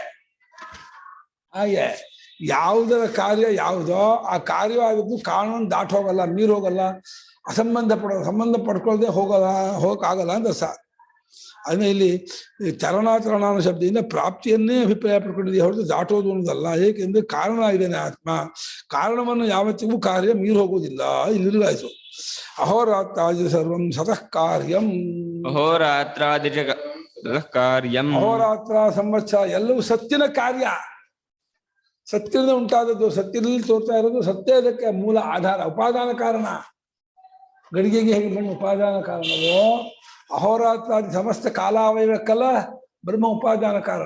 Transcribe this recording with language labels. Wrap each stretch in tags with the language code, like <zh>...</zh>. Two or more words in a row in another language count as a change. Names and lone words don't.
<kn>ಹಾಗೆ ಯಾವುದರ ಕಾರ್ಯ ಯಾವುದೋ ಆ ಕಾರ್ಯವಾಗಿದ್ದು ಕಾರಣವನ್ನು ದಾಟಿ ಹೋಗಲ್ಲ, ಮೀರ್ ಹೋಗಲ್ಲ, ಸಂಬಂಧ ಪಡ್ಕೊಳ್ಳದೆ ಹೋಗಕ್ಕಾಗಲ್ಲ ಅಂತ ಸ. ಅದನ್ನ ಇಲ್ಲಿ ಚರಣಾಚರಣ ಅನ್ನೋ ಶಬ್ದದಿಂದ ಪ್ರಾಪ್ತಿಯನ್ನೇ ಅಭಿಪ್ರಾಯ ಪಡ್ಕೊಂಡಿದೆಯೇ ಹೊರತು ದಾಟೋದು ಅನ್ನೋದಲ್ಲ. ಏಕೆಂದ್ರೆ ಕಾರಣ ಇದ್ದೇನೆ ಆತ್ಮ. ಕಾರಣವನ್ನು ಯಾವತ್ತಿಗೂ ಕಾರ್ಯ ಮೀರ್ ಹೋಗುವುದಿಲ್ಲ.</kn> <sa>ಇಲ್ಲಿಗಾಯ್ತು. ಅಹೋರಾತ್ರಾದಿ ಸರ್ವಂ ಸತಃ ಕಾರ್ಯಂ. ಅಹೋರಾತ್ರಾದಿ ಕಾರ್ಯಂ.</sa> <kn>ಅಹೋರಾತ್ರ ಸಂವತ್ಸರ ಎಲ್ಲವೂ ಸತ್ಯನ ಕಾರ್ಯ. ಸತ್ಯದಿಂದ ಉಂಟಾದದ್ದು, ಸತ್ಯದಲ್ಲಿ ತೋರ್ತಾ ಇರೋದು ಸತ್ಯ. ಅದಕ್ಕೆ ಮೂಲ ಆಧಾರ, ಉಪಾದಾನ ಕಾರಣ. ಗಡಿಗೆಗೆ ಹೇಗೆ ಮಣ್ಣು ಉಪಾದಾನ ಕಾರಣವೋ, ಅಹೋರಾತ್ರಾದಿ ಸಮಸ್ತ ಕಾಲಾವಯವಕ್ಕಲ್ಲ ಬ್ರಹ್ಮ ಉಪಾದಾನ ಕಾರಣ.</kn>